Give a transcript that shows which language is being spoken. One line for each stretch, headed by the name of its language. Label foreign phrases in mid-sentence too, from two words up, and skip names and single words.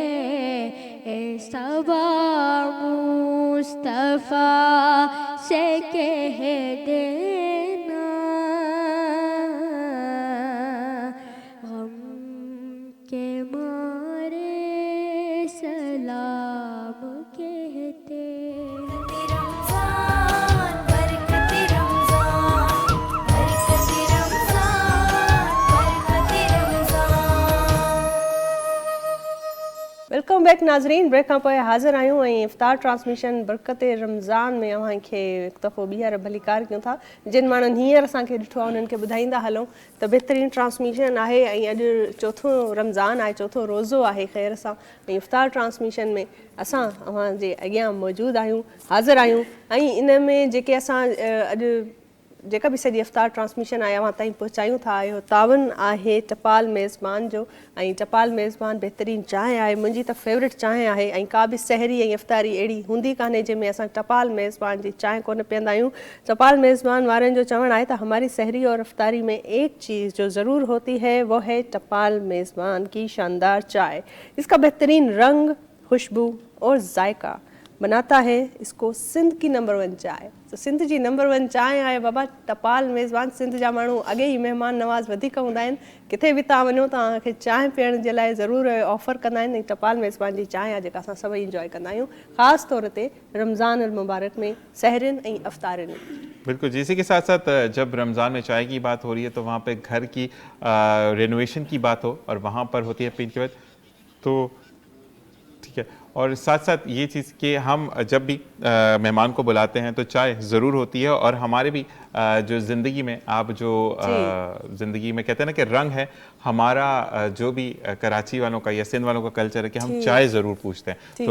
Urdu: صبا مصطفیٰ سے کہہ دینا غم کے مارے سلام کہتے رمضان برکت رمضان برکت رمضان برکت رمضان
English: welcome back
Sindhi: ناظرین بریک کھاں پوءِ حاضر आहियूं ऐं इफ़्तार ट्रांसमिशन बरकत रमज़ान में अव्हांखे हिकु दफ़ो ॿीहर भलीकार कयूं था जिन माण्हुनि हींअर असांखे ॾिठो आहे उन्हनि खे ॿुधाईंदा हलूं त बहितरीनु ट्रांसमिशन आहे ऐं अॼु चोथों रमज़ान आहे चोथों रोज़ो आहे ख़ैर सां ऐं इफ़्तार ट्रांसमिशन में असां अव्हांजे अॻियां मौजूदु आहियूं हाज़िर आहियूं ऐं इन में जेके असां अॼु जेका बि सॼी इफ़्तार ट्रांसमिशन आहे अव्हां ताईं पहुचायूं था इहो तावन आहे टपाल मेज़बान जो ऐं टपाल मेज़बान बहितरीनु चांहि आहे मुंहिंजी त फेवरेट चांहि आहे ऐं का बि सहरी ऐं इफ़्तारी अहिड़ी हूंदी कान्हे जंहिंमें असां टपाल मेज़बान जी चांहि कोन पीअंदा आहियूं टपाल मेज़बान वारनि जो चवणु आहे त
Urdu: ہماری سحری اور افطاری میں ایک چیز جو ضرور ہوتی ہے وہ ہے تپال میزبان کی شاندار چائے اس کا بہترین رنگ خوشبو اور ذائقہ بناتا ہے اس کو سندھ کی نمبر 1 چائے تو
Sindhi: सिंध जी नंबर 1 चाय आहे बाबा टपाल मेज़बान सिंध जा माण्हू अॻे ई महिमान नवाज़ वधीक हूंदा आहिनि किथे बि तव्हां वञो तव्हांखे चांहि पीअण जे लाइ ज़रूरु ऑफर कंदा आहिनि ऐं टपाल मेज़बान जी चांहि आहे जेका असां सभई इंजॉय कंदा आहियूं ख़ासि तौर ते रमज़ान अल मुबारक में सहरिन ऐं अफ़्तारिन में
Urdu: بالکل اسی کے ساتھ ساتھ جب رمضان میں چائے کی بات ہو رہی ہے تو وہاں پہ گھر کی رینوویشن کی بات ہو اور وہاں پر ہوتی ہے پینٹ کی بات تو ٹھیک ہے اور ساتھ ساتھ یہ چیز کہ ہم جب بھی مہمان کو بلاتے ہیں تو چائے ضرور ہوتی ہے اور ہمارے بھی جو زندگی میں آپ جو زندگی میں کہتے ہیں نا کہ رنگ ہے ہمارا جو بھی کراچی والوں کا یا سندھ والوں کا کلچر ہے کہ ہم چائے ضرور پوچھتے ہیں تو